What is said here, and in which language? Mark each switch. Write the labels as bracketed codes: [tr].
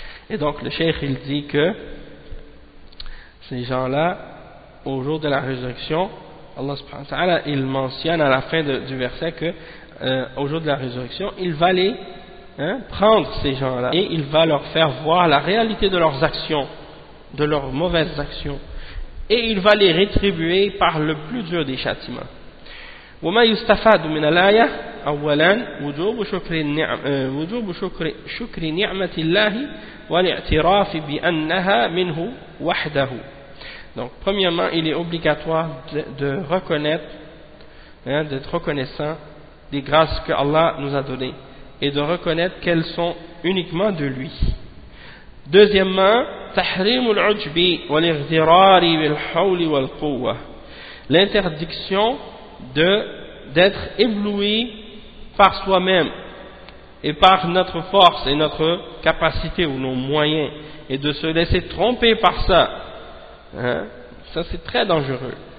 [fr] Et donc, le Cheikh, il dit que ces gens-là, au jour de la résurrection, Allah subhanahu wa ta'ala, il mentionne à la fin du verset que, au jour de la résurrection, il va les hein, prendre ces gens-là et il va leur faire voir la réalité de leurs actions, de leurs mauvaises actions, et il va les rétribuer par le plus dur des châtiments. [ar] وما يستفاد من الآية أولا وجوب شكر نعمة الله والاعتراف بأنها منه وحده. [fr] Donc premièrement, il est obligatoire de reconnaître, hein, d'être reconnaissant des grâces que Allah nous a données et de reconnaître qu'elles sont uniquement de lui. [ar] Deuxièmement, تحريم العجب والاغترار بالحول والقوة. [fr] L'interdiction d'être ébloui par soi-même et par notre force et notre capacité ou nos moyens et de se laisser tromper par ça, hein, ça c'est très dangereux.